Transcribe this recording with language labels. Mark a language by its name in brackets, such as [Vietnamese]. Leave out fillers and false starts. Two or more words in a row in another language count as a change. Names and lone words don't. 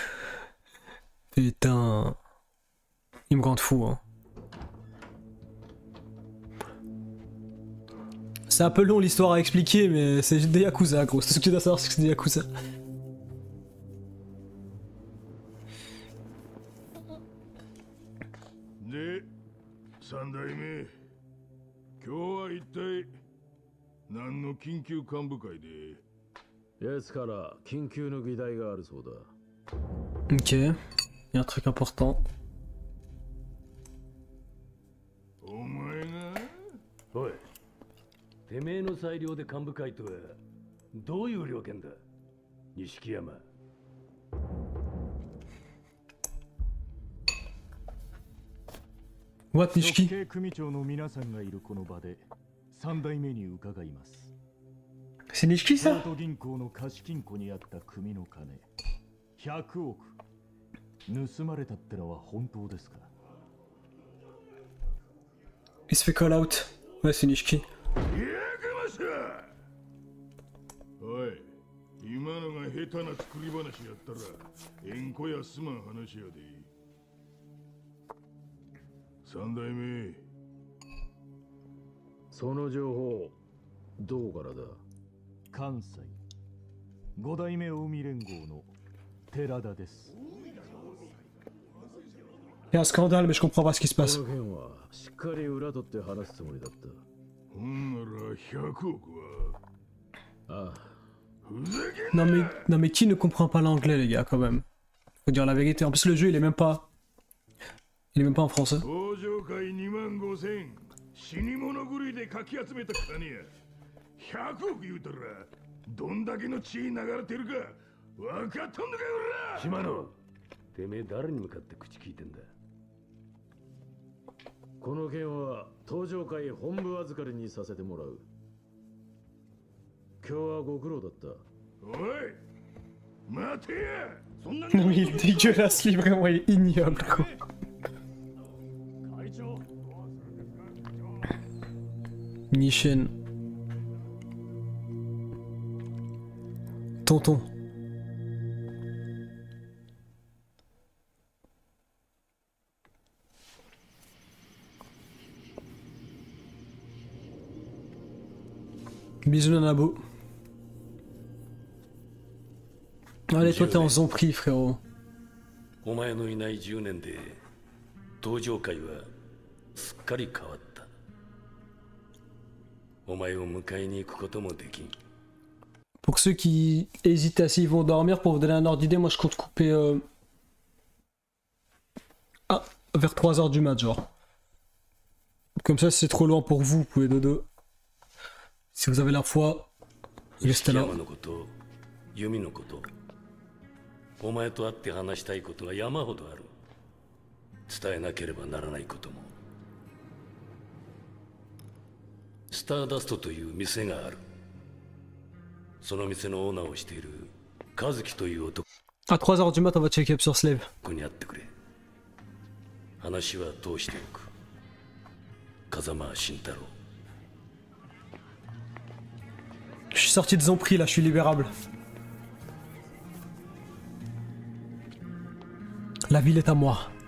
[French] Putain. Il me rend fou, hein. C'est un peu long l'histoire à expliquer, mais c'est des Yakuza, gros. C'est ce que tu dois savoir, c'est que c'est des Yakuza. De, [Japanese] 三代目、今日は一体何の緊急幹部会で？奴から緊急の議題があるそうだ。 [French] Ok, il y a un truc important. [Japanese] お前が？おい、てめえの裁量で幹部会とはどういう了見だ、錦山。 [English] What, Nishiki? [Japanese] 系組長の皆さんがいるこの場で3代目に伺います。 [French] C'est Nishiki ça? [Japanese] 京都銀行の貸金庫にあった組の金100億盗まれたってのは本当ですか？ [French] Il se fait [English] call out. [French] Ouais, c'est Nishiki. [Japanese] おい、今のが下手な作り話やったら縁故やすまん話やで。三代目、その情報どこからだ？関西5代目近江連合の寺田です。 [French] Il y a un scandale, mais je comprends pas ce qui se passe. [Japanese] この件はしっかり裏取って話すつもりだった。ほんなら100億は？ああ。 [French] Non mais qui ne comprend pas l'anglais les gars quand même? Faut dire la vérité. En plus le jeu il est même pas en français. [Japanese] 登場会25000死に物狂いでかき集めた金や100億言うたらどんだけの血流れてるか分かっとんのかよおら。島野、てめえ誰に向かって口聞いてんだ？この件は登場会本部預かりにさせてもらう。今日はご苦労だった。おい、待てや。そんな [French] Non mais il est dégueulasse lui, vraiment il est ignoble quoi. Nishin. Tonton. Bisous Nanabo. Allez, toi t'es en zombie frérot. [Japanese] お前のいない10年で登場会はすっかり変わった。お前を迎えに行くこともできん。 [French] Pour ceux qui hésitent à s'ils vont dormir, pour vous donner un ordre d'idée, moi je compte couper vers 3h du mat, genre. Comme ça, si c'est trop loin pour vous, vous pouvez dodo. Si vous avez la foi, restez là. [Japanese] お前と会って話したいことが山ほどある。伝えなければならないことも。スターダストという店がある。その店のオーナーをしている和樹という男。 [French] À 3h du mat, on va [English] check up [French] sur Slave. [Japanese] ここに会ってくれ。話は通しておく。風間慎太郎。 [French] Je suis sorti de Zompri là, je suis libérable. La ville est à moi.